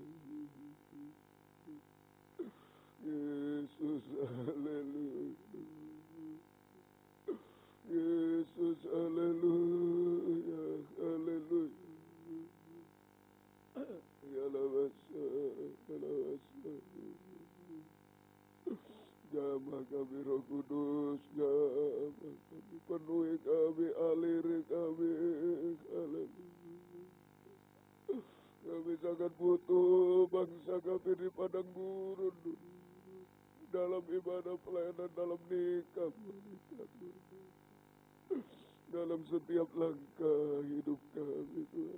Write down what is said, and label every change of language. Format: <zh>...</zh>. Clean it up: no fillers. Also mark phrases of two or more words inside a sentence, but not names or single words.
<id>Yesus, haleluya. Yesus, haleluya, haleluya. Yalabasa, yalabasa. Jamah kami Roh Kudus, jamah kami, penuhi kami, aliri kami, haleluya. Kami sangat butuh bangsa kami di padang gurun, dalam ibadah pelayanan, dalam nikah, dalam setiap langkah hidup kami, Tuhan.</id>